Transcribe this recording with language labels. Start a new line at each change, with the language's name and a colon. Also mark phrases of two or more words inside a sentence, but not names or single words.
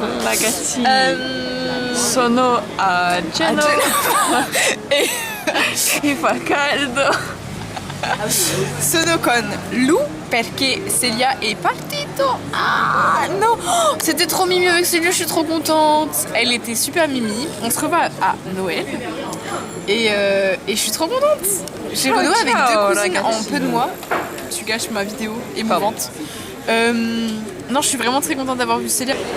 Italian: ragazzi sono a Genova e fa caldo. Sono con Lou perché Célia est partito.
French: Ah non, oh, c'était trop mimi avec Célia, je suis trop contente. Elle était super mimi. On se revoit à Noël et je suis trop contente. J'ai renoué avec 2 cousines en peu de mois. Tu gâches ma vidéo émouvante. Non, je suis vraiment très contente d'avoir vu Célia.